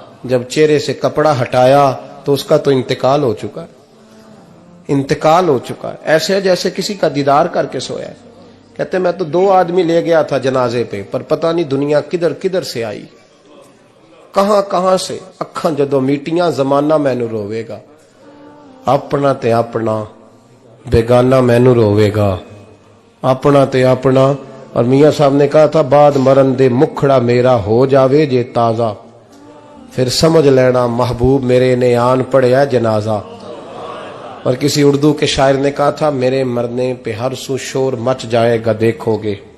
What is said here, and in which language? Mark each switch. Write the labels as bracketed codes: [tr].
[ur] جب چہرے سے کپڑا ہٹایا تو اس کا تو انتقال ہو چکا ہے, انتقال ہو چکا ہے, ایسے جیسے کسی کا دیدار کر کے سویا ہے. کہتے میں تو 2 آدمی لے گیا تھا جنازے پہ, پر پتہ نہیں دنیا کدھر کدھر سے آئی, کہاں کہاں سے. [pa] اکھاں جدو میٹیاں زمانہ مینو روے گا, اپنا تے اپنا بیگانہ مینو روے گا, اپنا تے اپنا. [ur] اور میاں صاحب نے کہا تھا [pa] بعد مرن دے مکھڑا میرا ہو جاوے جے تازہ, پھر سمجھ لینا محبوب میرے نے آن پڑیا جنازہ. [ur] اور کسی اردو کے شاعر نے کہا تھا میرے مرنے پہ ہر سو شور مچ جائے گا دیکھو گے.